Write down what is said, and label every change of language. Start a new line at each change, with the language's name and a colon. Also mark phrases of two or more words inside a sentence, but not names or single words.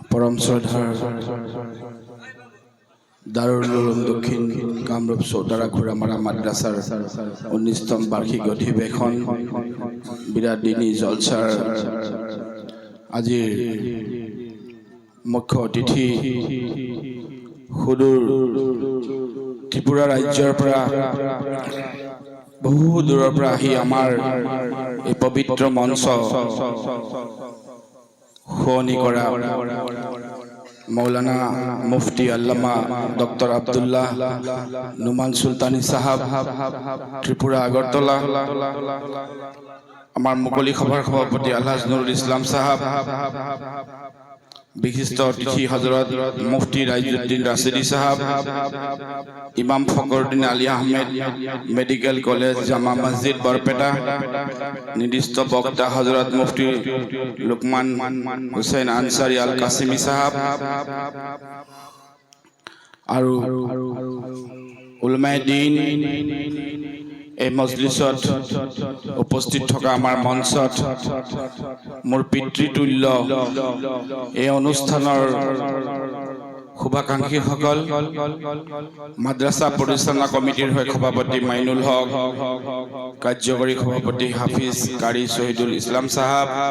Assamese: পরম শ্রদ্ধার দারুল উলুম দক্ষিণ কামরূপ চৌতারা ঘোড়ামারা মাদ্রাসার 19তম বার্ষিক অধিবেশন বিরাট দিনী জলসাৰ আজিৰ মুখ্য অতিথি সুদূৰ ত্ৰিপুৰা ৰাজ্যৰ পৰা বহু দূৰৰ পৰা আহি আমাৰ এই পবিত্ৰ মঞ্চ শুৱনি কৰা मौलाना मुफ्ती अल्लामा डॉक्टर अब्दुल्लाह नुमान सुल्तानी साहब त्रिपुरा আগরতলা আমার মুকলি সভার সভাপতি আলহাজ নুরুল ইসলাম সাহাব বিশিষ্ট অতিথি হজরত মুফতি রাইজুদ্দিন রাশিদি সাহাব ইমাম ফখরুদ্দিন আলী আহমেদ মেডিকেল কলেজ জামা মসজিদ বরপেটা নির্দিষ্ট বক্তা হজরত মুফতি লুকমান হুসেন আনসারি আল কাসিমি সাহাব আৰু উলমায়ে দ্বীন এই মজলিছত উপস্থিত থকা আমাৰ মঞ্চত মোৰ পিতৃতুল্য এই অনুষ্ঠানৰ শুভাকাংক্ষীসকল মাদ্ৰাসা পৰিচালনা কমিটিৰ হৈ সভাপতি মাইনুল হক কাৰ্যকৰী সভাপতি হাফিজ কাৰী শহীদুল ইছলাম সাহাব